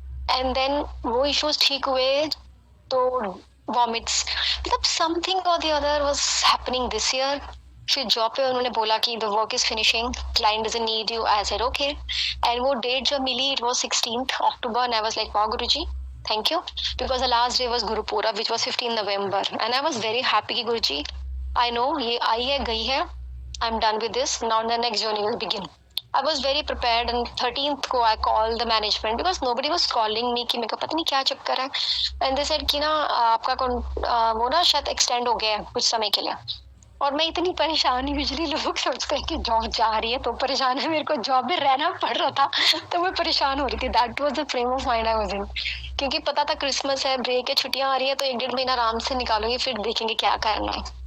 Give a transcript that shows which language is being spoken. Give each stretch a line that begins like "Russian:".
English: and then वो issues
Hindi: ठीक हुए तो
English: vomits,
Hindi: मतलब
English: Something और the other was happening this year.
Hindi: फिर जॉब पे उन्होंने बोला कि
English: The work is finishing, client doesn't need you. I said okay. And वो date
Hindi: जब मिली,
English: it was 16th October, and I was like, wow Guruji, thank you, because the last day was Guru Purab, which was 15 November, and I was very happy
Hindi: कि गुरुजी
English: I know
Hindi: ये आई है गई है,
English: I'm done with this, now the next journey will begin. I was very prepared, and 13th को I called the management because nobody was calling me
Hindi: कि मेरे को पता नहीं क्या चक्कर है.
English: And they said
Hindi: कि ना आपका वो ना शायद एक्सटेंड हो गया है कुछ समय के लिए. और मैं इतनी परेशान हुई, यूजुअली लोग सोचते हैं कि जॉब जा रही है तो परेशान है, मेरे को जॉब में रहना पड़ रहा था तो मैं परेशान हो रही थी.
English: that was the frame of mind I was in,
Hindi: क्योंकि पता था क्रिसमस है, ब्रेक है, छुट्टियां आ रही है, तो 1-1.5 महीना आराम से निकालूंगी, फिर देखेंगे क्या करना है.